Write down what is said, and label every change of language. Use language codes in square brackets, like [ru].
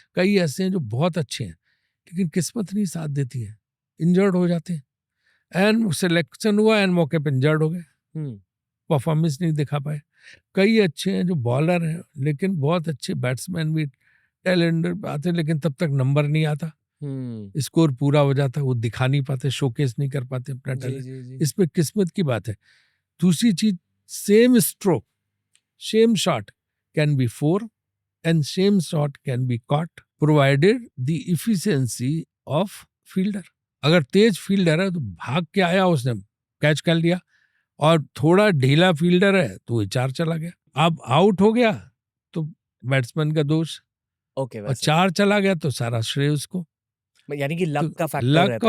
[hi] कई ऐसे हैं जो बहुत अच्छे हैं लेकिन किस्मत नहीं साथ देती है, इंजर्ड हो जाते हैं, एंड सिलेक्शन हुआ एंड मौके पर इंजर्ड हो गए, परफॉर्मेंस नहीं दिखा पाए। कई अच्छे हैं जो बॉलर हैं लेकिन बहुत अच्छे बैट्समैन भी, टैलेंट आते हैं, लेकिन तब तक नंबर नहीं आता, स्कोर पूरा हो जाता है, वो दिखा नहीं पाते, शोकेस नहीं कर पाते अपना जी टैलेंट। जी जी। इसमें किस्मत की बात है। दूसरी चीज, [en] Same stroke, same shot can be 4 and same shot can be caught provided the efficiency of fielder। [hi] अगर तेज फील्डर है तो भाग के आया, उसने कैच कर लिया, और थोड़ा ढीला फील्डर है तो वो 4 चला गया, अब आउट हो गया तो बैट्समैन का दोष, ओके और वैसे 4 चला गया तो सारा श्रेय उसको। यानी कि तो लक का फैक्टर लक रहता